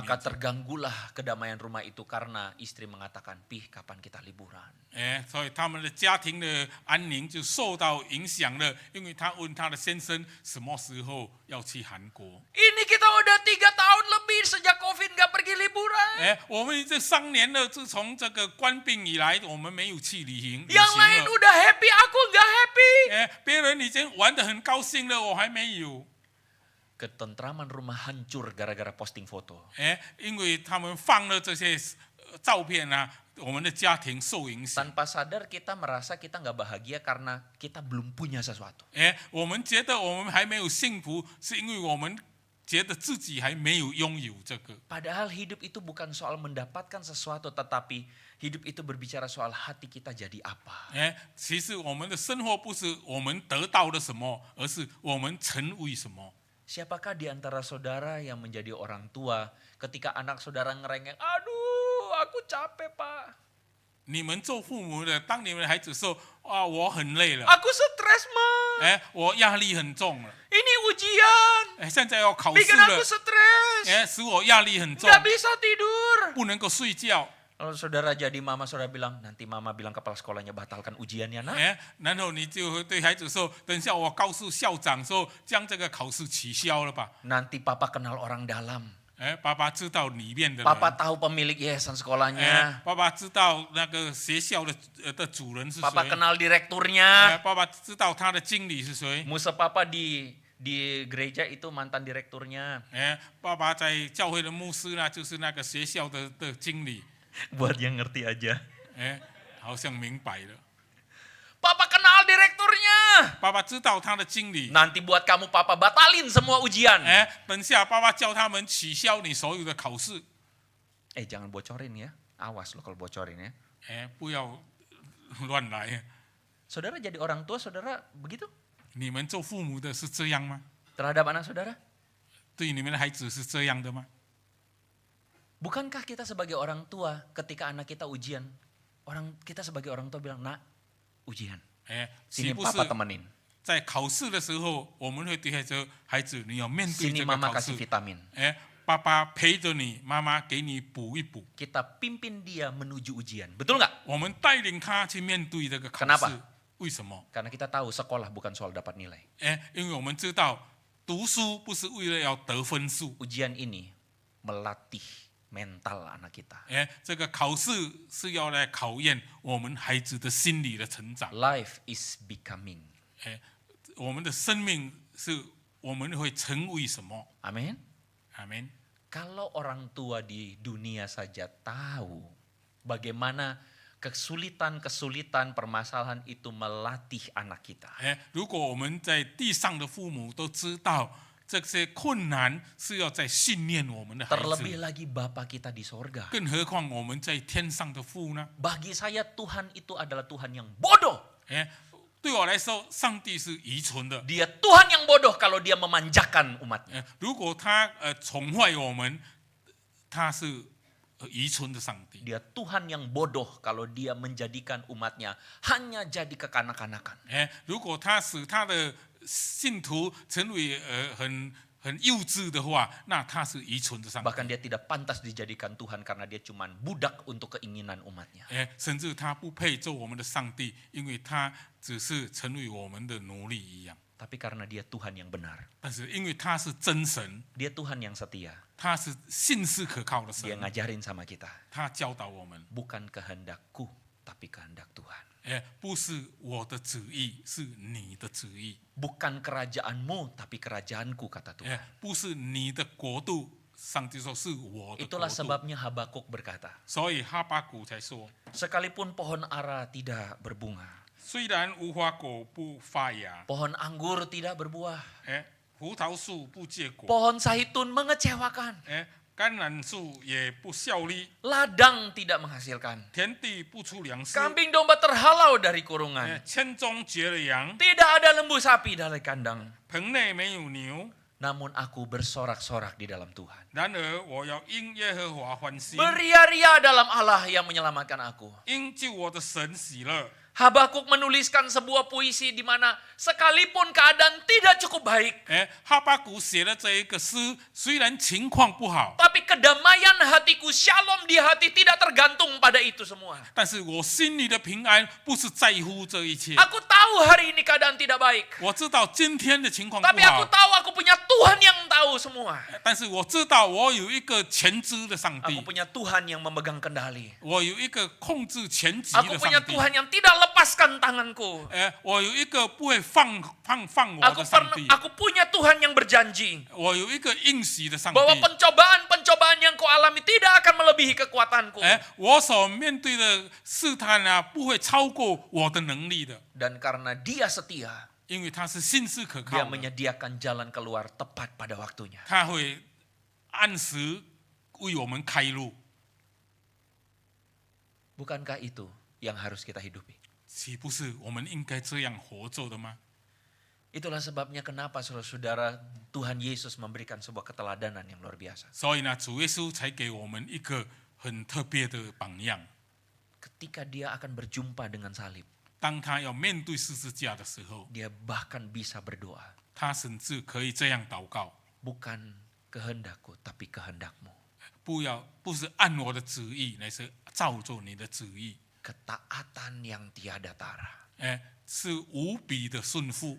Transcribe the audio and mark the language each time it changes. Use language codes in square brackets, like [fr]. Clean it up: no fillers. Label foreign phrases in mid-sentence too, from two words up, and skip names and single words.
[id] Maka terganggulah kedamaian rumah itu karena istri mengatakan, Pih, kapan kita liburan? [zh] 所以他们的家庭的安宁就受到影响了，因为他问他的先生什么时候要去韩国。 [id] Ini kita udah 3 tahun lebih sejak COVID nggak pergi liburan. [zh] 我们这3年了，自从这个官病以来，我们没有去旅行 [id] Yang lain [zh] 了。 [id] udah happy, aku nggak happy. [zh] 别人已经玩得很高兴了，我还没有。 [id] Ketentraman rumah hancur gara-gara posting foto. [zh] 因为他们放了这些照片啊，我们的家庭受影响。 [id] Tanpa sadar kita merasa kita nggak bahagia karena kita belum punya sesuatu. [zh] 我们觉得我们还没有幸福，是因为我们觉得自己还没有拥有这个。 [id] Padahal hidup itu bukan soal mendapatkan sesuatu, tetapi hidup itu berbicara soal hati kita jadi apa. [zh] 其实我们的生活不是我们得到了什么，而是我们成为什么。 [id] Siapakah di antara saudara yang menjadi orang tua ketika anak saudara ngerengek, aduh aku capek pak. [zh] 你们做父母的，当你们的孩子说啊，我很累了， [id] Aku stres ma. [zh] 我压力很重了， [id] Ini ujian. [zh] 现在要考试 [id] Bikin [zh] 了 [id] aku，stres. [zh] 使我压力很重， [id] Gak bisa tidur. [zh] 不能够睡觉。 [id] Kalau saudara jadi mama, saudara bilang, nanti mama bilang kepala sekolahnya batalkan ujiannya nak. [zh] 然后你就会对孩子说，等一下我告诉校长说，将这个考试取消了吧。 [id] Nanti papa kenal orang dalam. [zh] 爸爸知道里面的人， [id] Papa tahu pemilik yayasan sekolahnya. [zh] 爸爸知道那个学校的主人是谁， [id] Papa kenal direkturnya. [zh] 爸爸知道他的经理是谁， [id] Musa papa di gereja itu mantan direkturnya. [zh] 爸爸在教会的牧师呢，就是那个学校的经理， [id] Buat yang ngerti aja. [zh] 好像明白了。 [id] Papa kenal direkturnya. [zh] 爸爸知道他的经理， [id] Nanti buat kamu papa batalin semua ujian. [zh] 等下爸爸叫他们取消你所有的考试， [id] Jangan bocorin ya. Awas lo kalau bocorin ya. [zh] 不要乱来。 [id] Saudara jadi orang tua, saudara begitu? [zh] 你们做父母的是这样吗？ [id] Terhadap anak saudara? [zh] 对你们的孩子是这样的吗？ [id] Bukankah kita sebagai orang tua ketika anak kita ujian, kita sebagai orang tua bilang, nak ujian, [zh] 岂 [id] sini [zh] 不是 [id] papa temenin, [zh] 在考试的时候，我们会对孩子，你要面对 [id] sini [zh] 这个 [id] mama [zh] 考试 [id] kasih。vitamin. [zh] 爸爸陪着你，妈妈给你补一补。 [id] Kita pimpin dia menuju ujian, betul nggak? [zh] 我们带领他去面对这个考 [id] Kenapa？ [zh] 试，为什么？ [id] Karena kita tahu sekolah bukan soal dapat nilai. [zh] 因为我们知道读书不是为了要得分数， [id] Ujian ini melatih mental anak kita. [zh] 这个考试是要来考验我们孩子的心理的成长。 [en] Life is becoming. [zh] 我们的生命是我们会成为什么？ [id] Amin. [zh] 阿门。 [id] Kalau orang tua di dunia saja tahu bagaimana kesulitan-kesulitan permasalahan itu melatih anak kita. [zh] 如果我们在地上的父母都知道这些困难是要在训练我们的孩 [id] Terlebih [zh] 子， [id] lagi Bapa kita di sorga. [zh] 更何况我们在天上的父呢？ [id] Bagi saya Tuhan itu adalah Tuhan yang bodoh. [zh] 对我来说，上帝是愚蠢的。 [id] Dia Tuhan yang bodoh kalau dia memanjakan umatnya. [zh] 如果他宠坏我们，他是愚蠢的上帝。 [id] Dia Tuhan yang bodoh kalau dia menjadikan umatnya hanya jadi kekanak-kanakan. [zh] 如果他使他的信徒成为很幼稚的话，那他是愚蠢的上帝。 [id] Bahkan dia tidak pantas dijadikan Tuhan karena dia cuma budak untuk keinginan umatnya. [zh] 甚至他不配做我们的上帝，因为他只是成为我们的奴隶一样。 [id] Tapi karena dia Tuhan yang benar. [zh] 但是因为他是真神， [id] Dia Tuhan yang setia. [zh] 他是信实可靠的 [id] Dia [zh] 神， [id] ngajarin sama kita. [zh] 他教导我们， [id] Bukan kehendakku, tapi kehendak Tuhan. [zh] 不是我的旨意，是你的旨意； [id] Bukan kerajaanmu, tapi kerajaanku, kata Tuhan. [zh] 不是你的国度。上帝说是我的国 [id] Itulah [zh] 度。 [id] sebabnya Habakuk berkata, [zh] 所以哈巴谷才说， [id] sekalipun pohon ara tidak berbunga, [zh] 虽然无花果不发芽， [id] pohon anggur tidak berbuah, [zh] 葡萄树不结果， [id] pohon zaitun mengecewakan, [zh] 橄榄树也不效力， [id] ladang tidak menghasilkan, [zh] 田地不出粮食， [id] kambing domba terhalau dari kurungan, [zh] 圈中绝了羊， [id] tidak ada lembu sapi dari kandang. [zh] 棚内没有牛。 [id] Namun aku bersorak-sorak di dalam Tuhan. [zh] 然而我要因耶和华欢心， [id] Beria-ria dalam Allah yang menyelamatkan aku. [zh] 因救我的神喜乐。 [id] Habakuk menuliskan sebuah puisi di mana sekalipun keadaan tidak cukup baik, [zh] 哈巴谷写了这一个诗，虽然情况不好， [id] tapi kedamaian hatiku, shalom di hati tidak tergantung pada itu semua. [zh] 但是我心里的平安不是在乎这一切。 [id] Aku tahu hari ini keadaan tidak baik, [zh] 我知道今天的情况不 [id] tapi aku [zh] 好， [id] tahu aku punya Tuhan yang tahu semua. [zh] 但是我知道我有一个全知的上 [id] Aku [zh] 帝， [id] punya Tuhan yang memegang kendali. [zh] 我有一个控制全局 [id] Aku [zh] 的 [id] punya [zh] 上帝。 [id] Tuhan yang tidak lepaskan tanganku. [zh] 我有一个不会放我的上帝， [id] Aku punya Tuhan yang berjanji [zh] 我有一个应许的上帝。 [id] bahwa pencobaan-pencobaan yang kau alami tidak akan melebihi kekuatanku. [zh] 我所面对的试探啊，不会超过我的能力的， [id] Dan karena dia setia, [zh] 因为他是信实可 [id] dia [zh] 靠的， [id] menyediakan jalan keluar tepat pada waktunya. [zh] 他会按时为我们开路。 [id] Bukankah itu yang harus kita hidupi? [zh] 岂不是我们应该这样活着的吗？ [id] Itulah sebabnya kenapa saudara-saudara Tuhan Yesus memberikan sebuah keteladanan yang luar biasa. [zh] 所以呢，主耶稣才给我们一个很特别的榜样。 [id] Ketika dia akan berjumpa dengan salib, [zh] 当他要面对十字架的时候， [id] dia bahkan bisa berdoa, [zh] 他甚至可以这样祷告： [id] bukan kehendakku tapi kehendakmu. [zh] 不是按我的旨意，乃是照着你的旨意。 [id] Ketaatan yang tiada tara. [zh] 是无比的顺服，